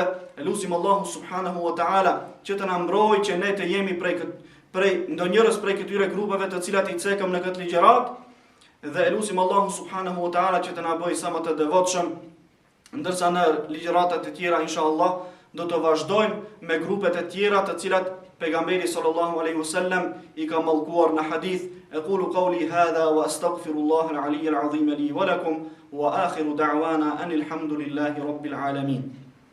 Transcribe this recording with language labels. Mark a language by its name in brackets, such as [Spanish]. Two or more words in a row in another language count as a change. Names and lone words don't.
[Albanian] Elusim Allahu [Arabic] سبحانه وتعالى [Albanian] që të na mbrojë që ne të jemi prej ndonjërës prej këtyre grupeve të cilat i cekëm në këtë ligjërat, dhe elusim Allahu [Arabic] سبحانه وتعالى [Albanian] që të na bëjë sa më të devotshëm, ndërsa në ligjëratat e tjera inshallah do të vazhdojmë me grupet e tjera të cilat pejgamberi [Arabic] صلى الله عليه وسلم [Albanian] i ka mallkuar në hadith. [Arabic] أقول قولي هذا وأستغفر الله العلي العظيم لي ولكم وآخر دعوانا أن الحمد لله رب العالمين.